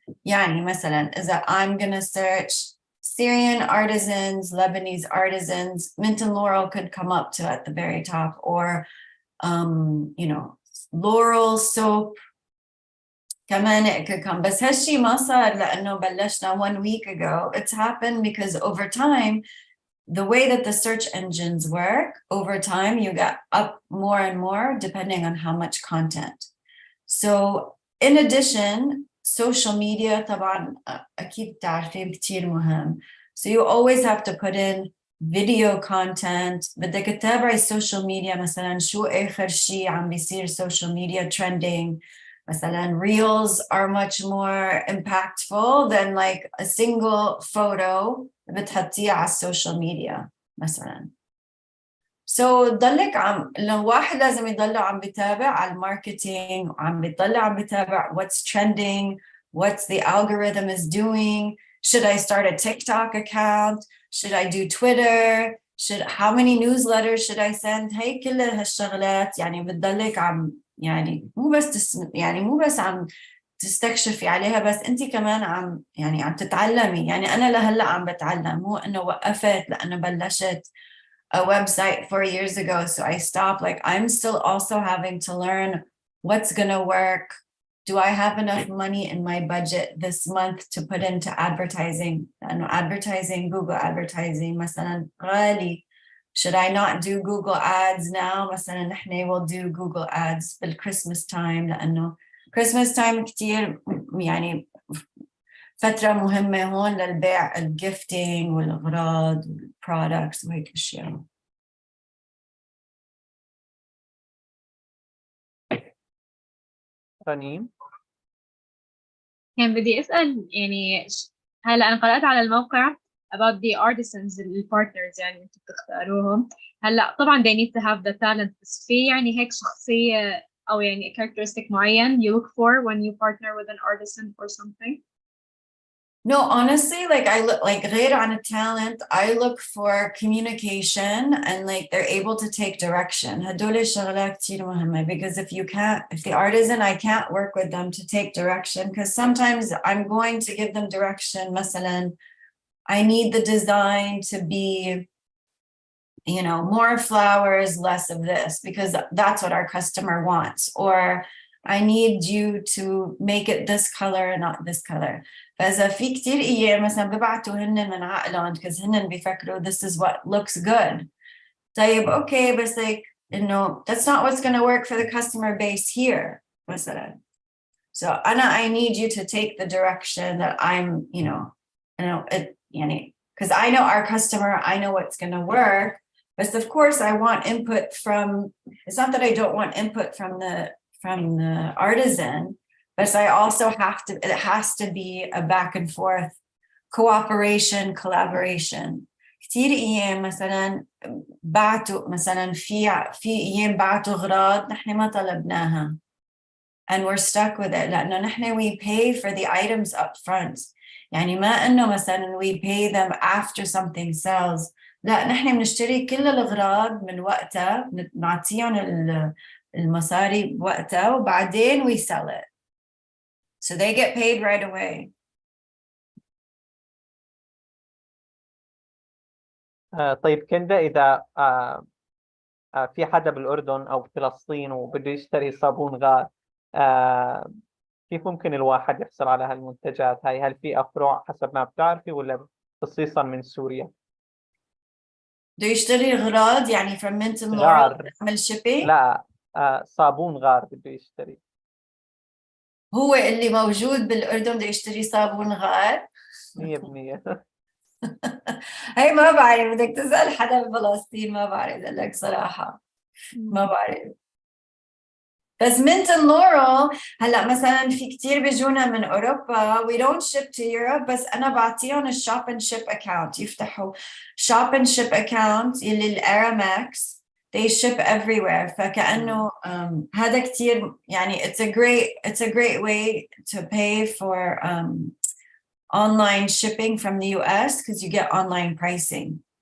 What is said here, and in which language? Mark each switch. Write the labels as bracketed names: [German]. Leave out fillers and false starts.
[Arabic] يعني مثلا إذا [English] I'm gonna search Syrian artisans, Lebanese artisans, Mint and Laurel could come up to at the very top, or you know, Laurel soap كمان it could come. [Arabic] بس هالشي ما صار لأنه بلشنا [English] 1 week ago. It's happened because over time the way that the search engines work, over time you get up more and more depending on how much content. So in addition, [Arabic] social media طبعا أكيد تعرفين كتير مهم. [English] So you always have to put in video content. [Arabic] بدك تتابعي social media مثلا شو آخر شيء عم بيصير social media trending. [English] مثلا reels are much more impactful than like a single photo [Arabic] بتحطيه على السوشيال ميديا مثلا. So ضلك لو واحد لازم يضل عم بيتابع على الماركتينج وعم بيضل عم بيتابع [English] what's trending, what's the algorithm is doing. Should I start a TikTok account? Should I do Twitter? How many newsletters should I send? [Arabic] هي كل هالشغلات يعني بتضلك عم يعني مو بس عم تستكشفي عليها بس انت كمان عم تتعلمي. يعني انا لهلا عم بتعلم، مو انه وقفت لانه بلشت [English] a website 4 years ago so I stopped. Like I'm still also having to learn what's gonna work. Do I have enough money in my budget this month to put into advertising? لأنه advertising, Google advertising مثلا غالي. should I not do Google ads now [Arabic] مثلا نحن [English] will do Google ads [Arabic] بالكريسماس تايم لأنه كريسماس تايم كتير يعني فترة مهمة هون للبيع الجيفتينج والأغراض والبرودكتس وهيك أشياء. رنيم كان بدي أسأل يعني هلا أنا قرأت على الموقع about the artisans البارتنرز يعني أنتم بتختاروهم. هلا طبعا [English] they need to have the talent [Arabic] بس في يعني هيك شخصية أو يعني [English] characteristic معين you look for when you partner with an artisan or something? No, honestly, like I look like [Arabic] غير عن [English] الtalent, I look for communication and like they're able to take direction. [Arabic] هدول الشغلات كتير مهمة [English] because if the artisan, I can't work with them to take direction because sometimes I'm going to give them direction. مثلا, I need the design to be, you know, more flowers, less of this because that's what our customer wants. Or I need you to make it this color and not this color. [Arabic] فإذا في كتير إيام مثلا ببعتوا هن من عقلهم because هن بيفكروا [English] this is what looks good. طيب okay بس like إنه that's not what's going to work for the customer base here مثلا. So I need you to take the direction that I'm, you know it يعني because I know our customer, I know what's going to work. But of course I want input from, it's not that I don't want input from the artisan, but I also it has to be a back and forth cooperation, collaboration. [Arabic] كتير ايام مثلا بعتوا مثلا في ايام بعتوا اغراض نحن ما طلبناها [English] and we're stuck with it [Arabic] لانه نحن [English] we pay for the items up front. [Arabic] يعني ما انه مثلا [English] we pay them after something sells. [Arabic] لا نحن بنشتري كل الاغراض من وقتها نعطيهم المصاري بوقتها وبعدين [English] we sell it. So they get paid right away. [Arabic] طيب كندا إذا في حدا بالأردن أو فلسطين وبده يشتري صابون غار كيف ممكن الواحد يحصل على هالمنتجات هاي؟ هل في أفرع حسب ما بتعرفي ولا خصيصا من سوريا؟ بده يشتري اغراض يعني from mint and غار. laurel تعمل shipping؟ لا صابون غار بده يشتري. هو اللي موجود بالأردن بده يشتري صابون غار؟ 100%. هي ما بعرف، بدك تسأل حدا بفلسطين، ما بعرف أقول لك صراحة، ما بعرف. بس mint and laurel هلا مثلا في كتير بيجونا من أوروبا [English] we don't ship to Europe [Arabic] بس أنا بعطيهم الشوب and ship account يفتحوا shop and ship account يلي الأرامكس [English] they ship everywhere. [Arabic] فكأنه هذا كتير يعني [English] it's a great way to pay for online shipping from the US because you get online pricing.